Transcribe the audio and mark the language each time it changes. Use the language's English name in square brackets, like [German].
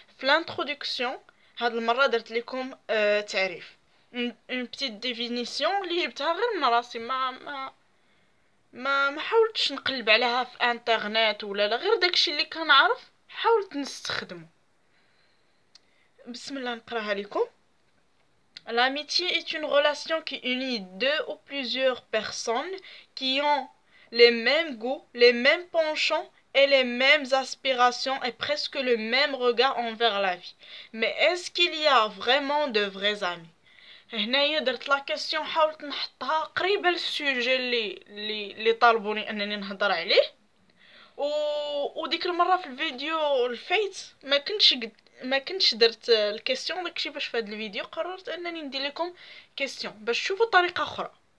[Arabic] في لانتروداكسيون هاد المره درت لكم تعريف، اون بيتيت ديفينيسيون اللي جبتها غير من راسي، ما حاولتش نقلب عليها في انترنت ولا لا، غير داكشي اللي كنعرف حاولت نستخدمه. بسم الله نقراها لكم. [French] L'amitié est une relation qui unit deux ou plusieurs personnes qui ont les mêmes goûts, les mêmes penchants et les mêmes aspirations et presque le même regard envers la vie. Mais est-ce qu'il y a vraiment de vrais amis? [Arabic] هنايا درت لا كاستيون، حاولت نحطها قريبه للسوجي اللي طالبوني انني نهضر عليه. وديك المره في الفيديو الفايت ما كنتش درت الكاستيون، داكشي باش في هذا الفيديو قررت انني ندير لكم كاستيون باش تشوفوا طريقه اخرى.